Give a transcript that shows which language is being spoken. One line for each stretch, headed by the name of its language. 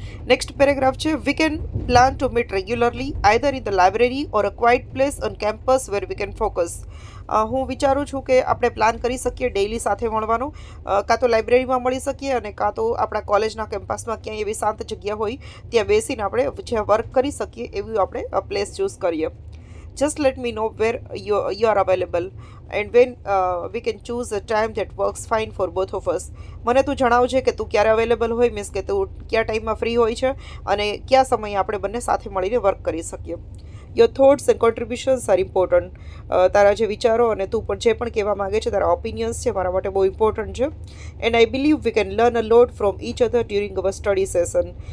English: Next paragraph છે, we can plan to meet regularly either in the library or a quiet place on campus where we can focus.
Gujarati: હું વિચારું છું કે આપણે plan કરી શકીએ ડેઇલી સાથે મળવાનો, કાં તો લાઇબ્રેરીમાં મળી શકીએ અને કાં તો આપણા કોલેજના કેમ્પસમાં ક્યાંય એવી શાંત જગ્યા હોય ત્યાં બેસીને આપણે જ્યાં વર્ક કરી શકીએ એવી આપણે પ્લેસ ચૂઝ કરીએ.
English: Just let me know where you are available and when we can choose a time that works fine for both of us.
Gujarati: મને તું જણાવજે કે તું ક્યારે અવેલેબલ હોય, મીન્સ કે તું કયા ટાઈમમાં ફ્રી હોય છે અને કયા સમયે આપણે બંને સાથે મળીને વર્ક કરી શકીએ.
English: Your thoughts and contributions are important.
Gujarati: તારા જે વિચારો અને તું પણ જે પણ કહેવા માગે છે, તારા ઓપિનિયન્સ છે, મારા માટે બહુ ઇમ્પોર્ટન્ટ છે.
English: And I believe we can learn a lot from each other during our study session.